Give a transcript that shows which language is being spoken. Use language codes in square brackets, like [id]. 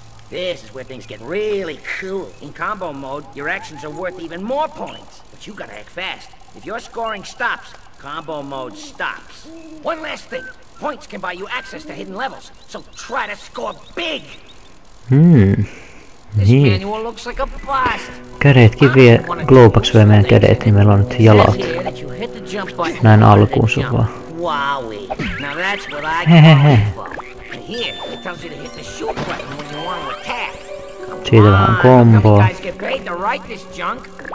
[en] This is where things get really cool. In combo mode, your actions are worth even more points. But you gotta act fast. If your scoring stops, combo mode stops. One last thing. Points can buy you access to hidden levels, so try to score big! This manual looks like a blast. [fi] Kädetkin vie, Glowbox vie meidän kädet, niin meillä on nyt jalat. Näin alkuunsa vaan. [en] Wowie. Now that's what I call info. And here, it tells you to hit the shoot button when you want to attack. [fi] Siitä vähän komboa. [en] You guys get paid to write this junk.